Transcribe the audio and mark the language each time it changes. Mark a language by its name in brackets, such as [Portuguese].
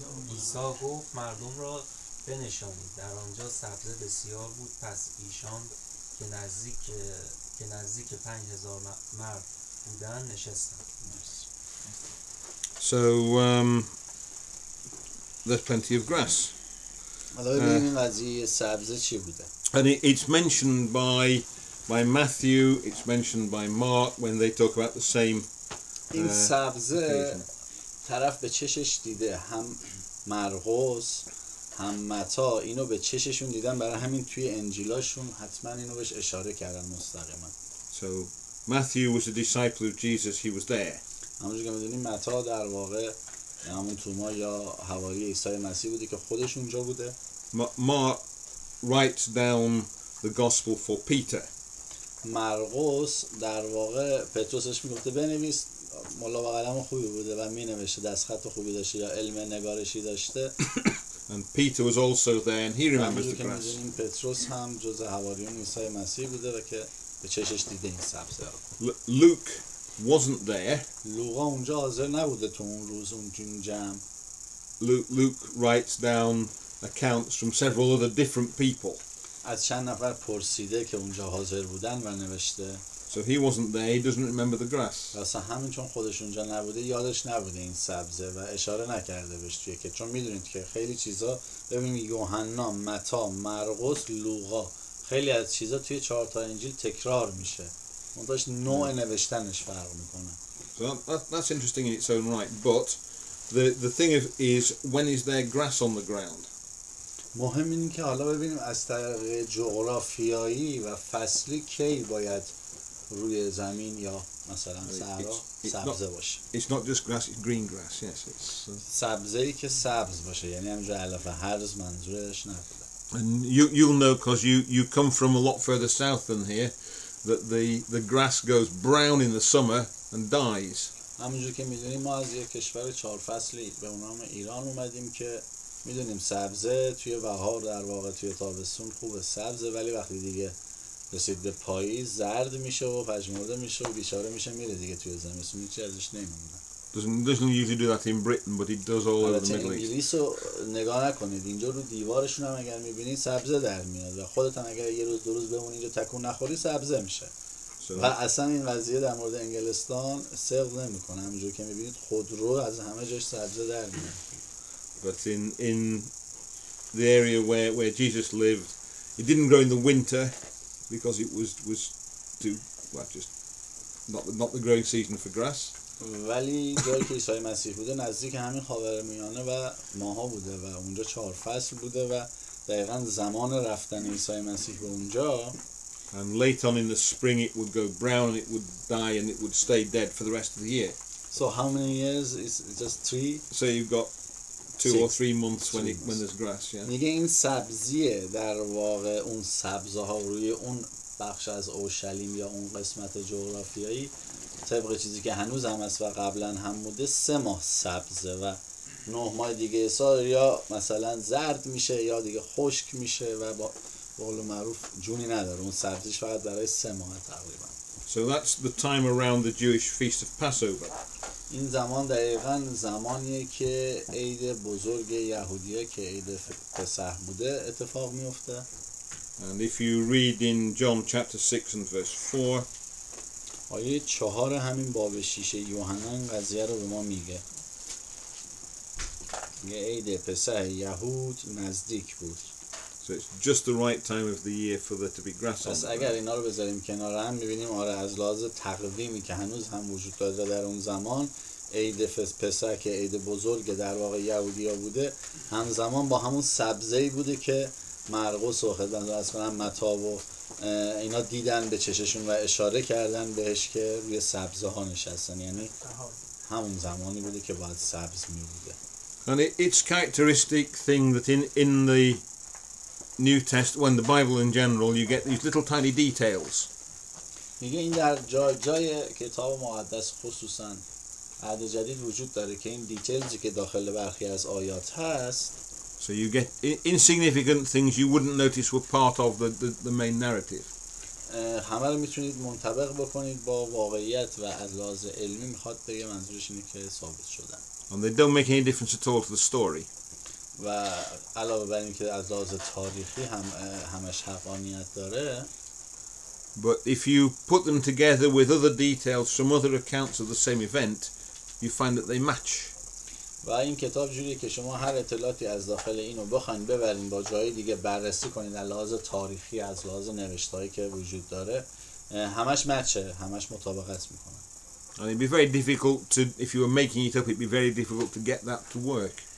[Persian] عیسی گفت مردم را بنشانید در آنجا سبزه بسیار بود پس ایشان که نزدیک 5,000 مرد بودن نشستند. [English] So there's plenty of grass. [Persian] حالا ببینیم این قضیه سبزه چی بوده. [English] And it's mentioned by Matthew, it's mentioned by Mark when they talk about the same. [Persian] این سبزه طرف به چشش دیده هم مرقس هم متی اینو به چششون دیدن برای همین توی انجیلاشون حتما اینو بهش اشاره کردن مستقیما. [English] So Matthew was a disciple of Jesus, he was there. [Persian] همونجوری که میدونیم متی در واقع همون توما یا حواری عیسی مسیح بوده که خودش اونجا بوده. [English] Mark writes down the gospel for Peter. [Persian] مرقس در واقع پتروسش میگفته بنویس ملا و قلم خوبی بوده و مینوشته دستخط خوبی داشته یا علم نگارشی داشته. [English] And Peter was also there and he remembers the [Persian] که [English] grass. [Persian] میدونیم پتروس هم جزء حواریون عیسی مسیح بوده و که به چشش دیده این سبزه رو. [English] Luke wasn't there. [Persian] لوقا اونجا حاضر نبوده تو اون روز اون جمع. [English] Luke writes down accounts from several other different people. [Persian] از چند نفر پرسیده که اونجا حاضر بودن و نوشته. [English] So he wasn't there, he doesn't remember the grass. [Persian] اصلا همین چون خودش اونجا نبوده یادش نبوده این سبزه و اشاره نکرده بهش توی که چون میدونید که خیلی چیزا ببینید یوحنا، متی، مرقس، لوقا خیلی از چیزا توی 4 تا انجیل تکرار میشه. منتهاش نوع نوشتنش فرق میکنه. [English] So that's interesting in its own right, but the thing is when is there grass on the ground? [Persian] مهم اینه که حالا ببینیم از طریق جغرافیایی و فصلی کی باید روی زمین یا مثلا صحرا سبزه باشه. [English] It's not just grass, it's green grass, yes. It's [Persian] سبزه‌ای که سبز باشه یعنی همونجا علف هرز منظورش نبوده. [English] and you'll know because you come from a lot further south than here that the grass goes brown in the summer and dies. [Persian] همونجور که میدونیم ما از یک کشور 4 فصلی به نام ایران اومدیم که میدونیم سبزه توی بهار در واقع توی تابستون خوبه سبزه ولی وقتی دیگه رسید به پاییز زرد میشه و پژمرده میشه و بیچاره میشه میره دیگه توی زمستون هیچی ازش نمیمونه. [English] Doesn't usually do that in Britain, but it does all over the Middle East. [Persian] انگلیس رو نگاه نکنید اینجا رو دیوارشون هم اگر میبینید سبزه در میاد و خودت هم اگر یه روز 2 روز بمونی اینجا تکون نخوری سبزه میشه. و اصلا این قضیه در مورد انگلستان صدق نمیکنه همونجور که میبینید خودرو از همه جاش سبزه در میاد. [English] But in the area where Jesus lived, It didn't grow in the winter because it was too just not the growing season for grass. [Persian] ولی جایی که عیسی مسیح بوده نزدیک همین خاورمیانه و ماها بوده و اونجا 4 فصل بوده و دقیقا زمان رفتن عیسی مسیح به اونجا. [English] And late on in the spring it would go brown and it would die and it would stay dead for the rest of the year. So how many years is just 3? So you've got 2 or 3 months when there's grass, yeah. [Persian] میگه این سبزیه در واقع اون سبزه ها روی اون بخش از اورشلیم یا اون قسمت جغرافیایی طبق چیزی که هنوز هم هست و قبلا هم بوده 3 ماه سبزه و 9 ماه دیگه سال یا مثلا زرد میشه یا دیگه خشک میشه و با قول معروف جونی نداره. اون سبزیش فقط برای 3 ماه تقریبا. [English] So that's the time around the Jewish feast of Passover. [Persian] این زمان دقیقاً زمانیه که عید بزرگ یهودیه که عید پسح بوده اتفاق میفته. [English] And if you read in John chapter 6 and verse 4, [Persian] آیه 4 همین باب 6 یوحنا این قضیه رو به ما میگه. میگه عید پسح یهود نزدیک بود. [English] so it's just the right time of the year for there to be grass on [Persian] پس [English] the [Persian] اگر [English] ground. [Persian] اینا رو بذاریم کنار هم میبینیم آره از لحاظ تقویمی که هنوز هم وجود داره در اون زمان عید پسح که عید بزرگ در واقع یهودیا بوده همزمان با همون سبزه‌ای بوده که مرقس و خدمت عرض کنم متی و اینا دیدن به چششون و اشاره کردن بهش که روی سبزه ها نشستن، یعنی همون زمانی بوده که باید سبز می بوده. [English] And it's characteristic thing that in the New Testament, when the Bible in general, you get these little tiny details. [Persian] میگه این در جای کتاب مقدس خصوصا عهد جدید وجود داره که این دیتیلزی که داخل برخی از آیات هست. [English] So you get insignificant things you wouldn't notice were part of the main narrative. [Persian] همه رو میتونید منطبق بکنید با واقعیت و از لحاظ علمی میخواد بگه منظورش اینه که ثابت شدن. [English] And they don't make any difference at all to the story. [Persian] و علاوه بر این که از لحاظ تاریخی همش حقانیت داره. [English] But if you put them together with other details from other accounts of the same event, you find that they match. [Persian] و این کتاب جوریه که شما هر اطلاعاتی از داخل اینو بخواید ببرین با جای دیگه بررسی کنید از لحاظ تاریخی از لحاظ نوشتهایی که وجود داره همش مچه، همش مطابقت میکنن. [English] And it'd be very difficult to, if you were making it up, it'd be very difficult to get that to work.